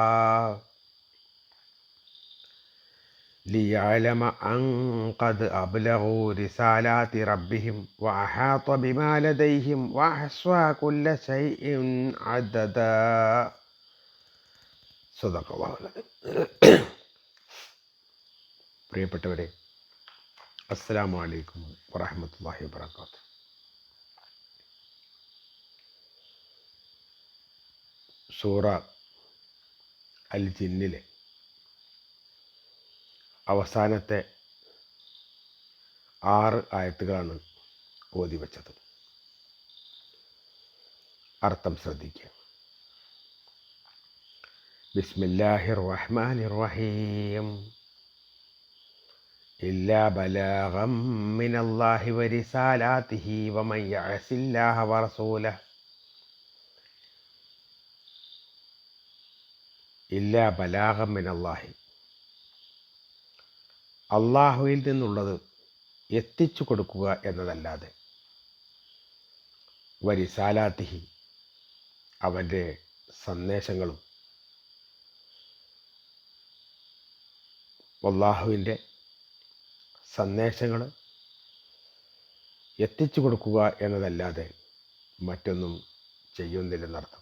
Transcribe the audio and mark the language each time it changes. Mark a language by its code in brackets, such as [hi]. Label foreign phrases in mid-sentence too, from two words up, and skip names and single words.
[ar] ليعلم أن قد أبلغوا رسالات ربهم وأحاط بما لديهم وأحصى كل شيء عددا. صدق الله العظيم. പ്രിയപ്പെട്ടവരെ, السلام عليكم ورحمة الله وبركاته. [ml] സൂറ അൽ ജിന്നിലെ അവസാനത്തെ 6 ആയത്തുകളാണ് ഓതി വച്ചത്. അർത്ഥം ശ്രദ്ധിക്കുക. [ar] بسم الله الرحمن الرحيم. إلا بلاغا من الله ورسالاته ومن يعص الله ورسوله. إلا بلاغا من الله. [ml] അള്ളാഹുവിൽ നിന്നുള്ളത് എത്തിച്ചു കൊടുക്കുക എന്നതല്ലാതെ, വരിസാലാത്തിഹി അവൻ്റെ സന്ദേശങ്ങളും, അള്ളാഹുവിൻ്റെ സന്ദേശങ്ങൾ എത്തിച്ചു കൊടുക്കുക എന്നതല്ലാതെ മറ്റൊന്നും ചെയ്യുന്നില്ലെന്നർത്ഥം.